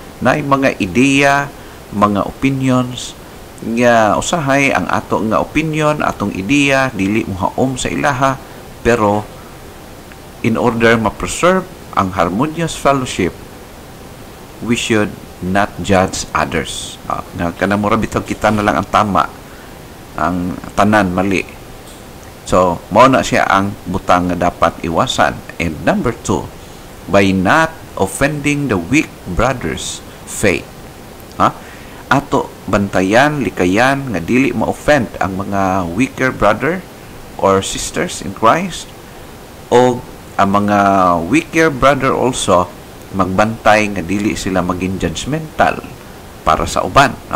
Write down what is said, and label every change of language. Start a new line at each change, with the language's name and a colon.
Cebuano: Na mga ideya, mga opinions nga usahay ang ato nga opinion, atong ideya dili mohaom sa ilaha, pero in order ma-preserve ang harmonious fellowship,
English: we should not judge others.
Cebuano: Nga kanamura bitaw kita na lang ang tama, ang tanan mali. So, mao na siya ang butang nga dapat iwasan.
English: And number 2, by not offending the weak brothers' faith.
Cebuano: Ato bantayan, likayan nga dili ma-offend ang mga weaker brother or sisters in Christ, o ang mga weaker brother also magbantay nga dili sila maging judgmental para sa uban.